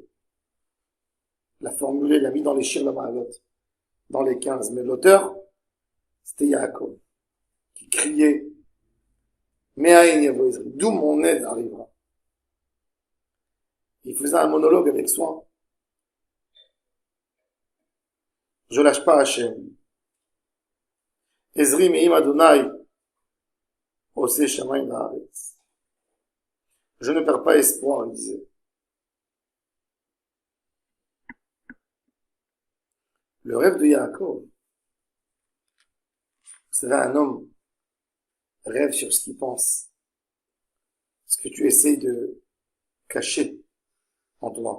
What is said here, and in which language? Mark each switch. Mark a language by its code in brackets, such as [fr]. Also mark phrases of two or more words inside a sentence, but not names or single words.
[fr] L'a formulé, l'a mis dans les Shir HaMa'alot, dans les 15. Mais l'auteur, c'était Yaakov, qui criait [he] מאין יבוא עזרי, [fr] d'où mon aide arrivera. Il faisait un monologue avec soin. Je lâche pas Hachem. [he] עזרי מעם ה', עושה שמים וארץ. [fr] Je ne perds pas espoir, il disait. Le rêve de Yaakov. Vous savez, un homme rêve sur ce qu'il pense. Ce que tu essayes de cacher en toi.